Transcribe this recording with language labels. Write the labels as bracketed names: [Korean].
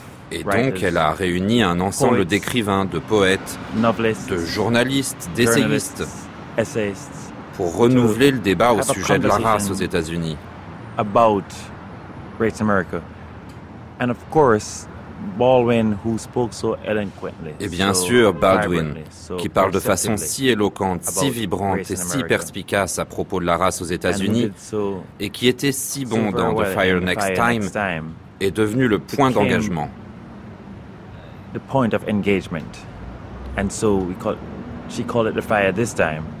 [French] Et donc, elle a réuni un ensemble d'écrivains, de poètes, de journalistes, d'essayistes, pour renouveler le débat au sujet de la race aux États-Unis. [English] About race America. And of course, Baldwin, who spoke so eloquently, [French] et bien sûr, Baldwin, qui parle de façon si éloquente, si vibrante et si perspicace à propos de la race aux États-Unis, et qui était si bon dans The Fire Next Time, est devenu le point d'engagement. [English] The point of engagement. And so she called it The Fire This Time.